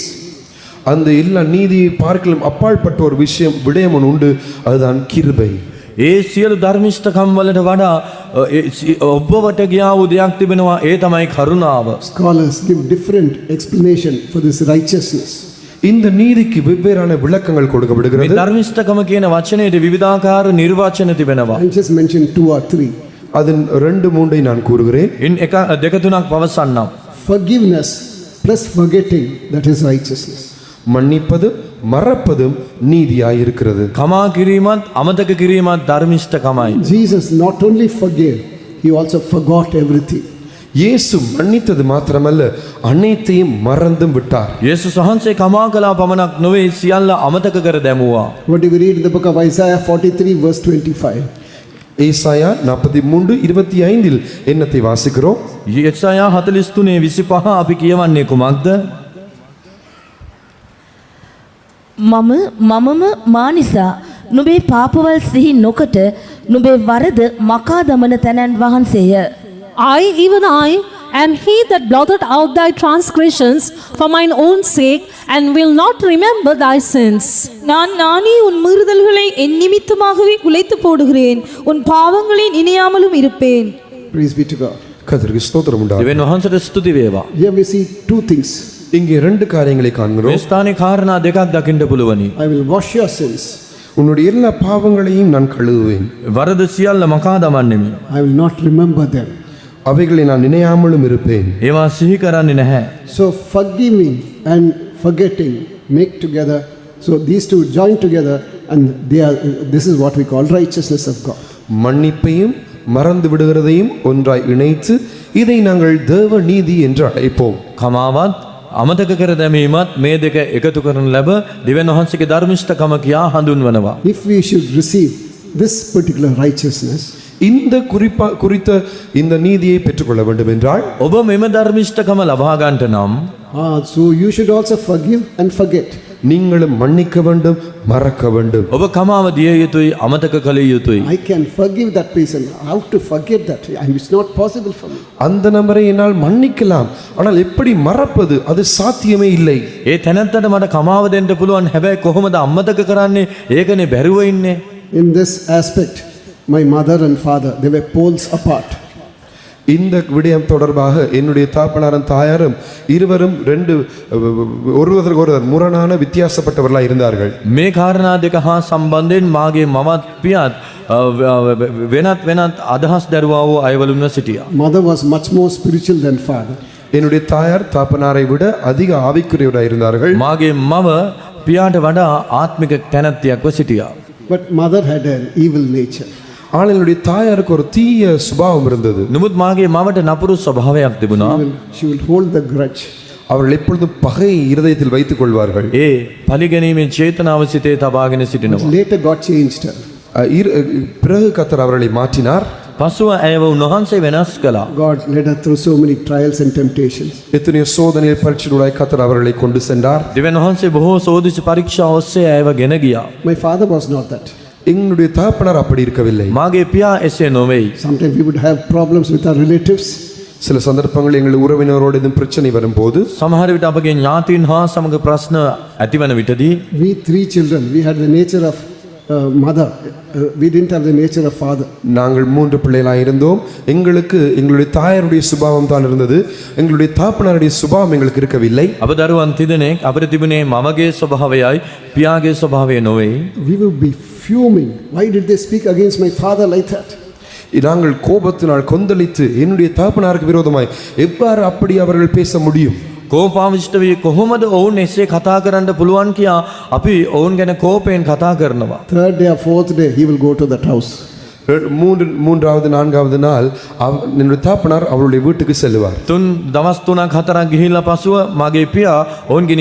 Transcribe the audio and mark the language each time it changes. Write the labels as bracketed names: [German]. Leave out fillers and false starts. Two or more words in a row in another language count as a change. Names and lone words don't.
[Tamil] அந்த எல்லா நீதியை பார்க்கலும் அப்பாற்பட்ட ஒரு விடயம் ஒன்று உண்டு, அதுதான் கிருபை. [Sinhala] ඒ සියලු ධර්මිෂ්ඨකම් වලට වඩා ඔබවට ගියා වූ දෙයක් තිබෙනවා, ඒ තමයි කරුණාව. [English] Scholars give different explanation for this righteousness. [Tamil] இந்த நீதிக்கு வெவ்வேறான விளக்கங்கள் මේ கொடுக்கப்படுகிறது. [Sinhala] ධර්මිෂ්ඨකම කියන වචනයේ විවිධාකාර නිර්වචන තිබෙනවා. [English] I'll just mention 2 or 3. [Tamil] அதன் 2-3 நான் கூறுகிறேன். [Sinhala] ඉන් එක දෙක තුනක් පවසන්නම්. [English] Forgiveness plus forgetting, that is righteousness. [Tamil] மன்னிப்பது மறப்பதும் நீதியாய் இருக்கிறது. [Sinhala] කමා කිරීමත් අමතක කිරීමත් ධර්මිෂ්ඨකමයි. [English] Jesus not only forgave, he also forgot everything. [Tamil] இயேசு மன்னித்தது மாத்திரமல்ல, அனைத்தையும் மறந்தும் விட்டார். [Sinhala] යේසුස් වහන්සේ කමා කළා පමණක් නොවේ, සියල්ල අමතක කර දැමුවා. [English] What do we read in the book of Isaiah 43 verse 25? [Tamil] ஏசாயா 43:25 என்னத்தை வாசிக்கிறோம்? [Sinhala] යෙසායා 43:25 අපි කියවන්නේ කුමක්ද? මමම මා නිසා නුඹේ පාපවල් සිහි නොකොට නුඹේ වරද මකා දමන තැනන් වහන්සේය. [English] even I, am he that blotted out thy transgressions for mine own sake, and will not remember thy sins. [Tamil] நான் நானே உன் மீறுதல்களை என் நிமித்தமாகவே குலைத்து போடுகிறேன், உன் பாவங்களை நினையாமலும் இருப்பேன். [English] Praise be to God. [Tamil] கர்த்தருக்கு ஸ்தோத்திரம் உண்டாகட்டும். [Sinhala] දෙවියන් වහන්සේට ස්තුති වේවා. [English] Here we see 2 things. [Tamil] இங்கே 2 காரியங்களை මේ காண்கிறோம். [Sinhala] ස්ථානයේ කාරණා දෙකක් දකින්න පුළුවනි. [English] I will wash your sins. [Tamil] உன்னுடைய எல்லா பாவங்களையும் நான் கழுவுவேன். [Sinhala] වරද සියල්ල මකා දමන්නෙමි. [English] I will not remember them. [Tamil] அவைகளை நான் நினையாமலும் இருப்பேன். [Sinhala] ඒවා සිහි කරන්නේ නැහැ. [English] So forgiving and forgetting make together. So these two join together, and this is what we call righteousness of God. [Tamil] மன்னிப்பையும் மறந்து விடுகிறதையும் ஒன்றாய் இணைத்து இதை நாங்கள் தேவ நீதி என்று அழைப்போம். [Sinhala] කමාවත් අමතක කර දැමීමත් මේ දෙක එකතු කරන ලැබ දෙවියන් වහන්සේගේ ධර්මිෂ්ඨකම කියා හඳුන්වනවා. [English] If we should receive this particular righteousness, [Tamil] இந்த குறித்த இந்த நீதியை பெற்றுக்கொள்ள வேண்டும் என்றால் [Sinhala] ඔබ මෙම ධර්මිෂ්ඨකම ලබා ගන්නට නම් [English] so you should also forgive and forget. [Tamil] நீங்களும் மன்னிக்க வேண்டும், மறக்க வேண்டும். [Sinhala] ඔබ කමාව දිය යුතුයි, අමතක කළ යුතුයි. [English] I can forgive that person. How to forget that? And it's not possible for me. [Tamil] அந்த நபரை என்னால் மன்னிக்கலாம், ஆனால் எப்படி மறப்பது? அது சாத்தியமே இல்லை. [Sinhala] ඒ තැනත්තට මට කමාව දෙන්න පුළුවන්, හැබැයි කොහොමද අමතක කරන්නේ? ඒකනේ බැරුව ඉන්නේ. [English] In this aspect, my mother and father, they were poles apart. [Tamil] இந்த விடயம் தொடர்பாக என்னுடைய தாப்பனாரும் தாயாரும் இருவரும் ஒருவருக்கு ஒருவர் முரணான வித்தியாசப்பட்டவர்களாக இருந்தார்கள். [Sinhala] මේ කාරණා දෙක හා සම්බන්ධයෙන් මාගේ මමත් පියත් වෙනත් අදහස් දරුවා වූ අයවලුන්ව සිටියා. [English] Mother was much more spiritual than father. [Tamil] என்னுடைய தாயார் தாப்பனாரை விட அதிக ஆவிக்குரியவராக இருந்தார்கள். [Sinhala] මාගේ මව පියාට වඩා ආත්මික තැනැත්තියක්ව සිටියා. [English] But mother had an evil nature. [Tamil] ஆனால் என்னுடைய தாயாருக்கு ஒரு தீய சுபாவம் இருந்தது. [Sinhala] නමුත් මාගේ මවට නපුරු ස්වභාවයක් තිබුණා. [English] She will hold the grudge. [Tamil] அவர்கள் எப்பொழுதும் பகை இருதயத்தில் வைத்துக் கொள்வார்கள். [Sinhala] ඒ පරිගැනීමේ චේතනාව සිතේ තබාගෙන සිටිනවා. [English] Later God changed her. [Tamil] பிறகு கர்த்தர் அவர்களை மாற்றினார். [Sinhala] පසුව ඇයව උන්වහන්සේ වෙනස් කළා. [English] God led her through so many trials and temptations. [Tamil] எத்தனையோ சோதனை பரீட்சைகளுடைய கர்த்தர் அவர்களை கொண்டு சென்றார். [Sinhala] දෙවියන් වහන්සේ බොහෝ සෝදිසි පරීක්ෂා ඔස්සේ ඇයව ගෙන ගියා. [English] My father was not that. [Tamil] எங்களுடைய தகப்பனார் அப்படி இருக்கவில்லை. [Sinhala] මාගේ පියා එසේ නොවේයි. [English] Sometimes we would have problems with our relatives. [Tamil] சில சந்தர்ப்பங்களில் எங்கள் உறவினரோடு எதுவும் பிரச்சனை வரும்போது [Sinhala] සමහර විට අපගේ ඥාතීන් හා සමග ප්‍රශ්න ඇතිවන විටදී [English] We 3 children, we had the nature of mother. We didn't have the nature of father. [Tamil] நாங்கள் 3 பிள்ளைகளாக இருந்தோம். எங்களுக்கு எங்களுடைய தாயாருடைய சுபாவம் தான் இருந்தது, எங்களுடைய தாப்பனாருடைய சுபாவம் எங்களுக்கு இருக்கவில்லை. [Sinhala] අප දරුවන් තිදෙනෙක් අපිට තිබුණේ මවගේ ස්වභාවයයි පියාගේ ස්වභාවය නොවේ. [English] We would be fuming. Why did they speak against my father like that? [Tamil] நாங்கள் கோபத்தினால் கொந்தளித்து என்னுடைய தாப்பனாருக்கு விரோதமாய் எவ்வாறு அப்படி அவர்கள் பேச முடியும்? [Sinhala] කෝපාවිෂ්ඨ වී කොහොමද ඔවුන් එසේ කතා කරන්න පුළුවන් කියා අපි ඔවුන් ගැන කෝපයෙන් කතා කරනවා. [English] 3rd day or 4th day he will go to that house. [Tamil] மூன்றாவது நான்காவது நாள் என்னுடைய தாப்பனார் அவருடைய வீட்டுக்கு செல்வார். [Sinhala] දවස් 3ක් 4ක් ගිහිල්ලා පසුව මගේ පියා ඔවුන්ගේ නිවසටම යනවා.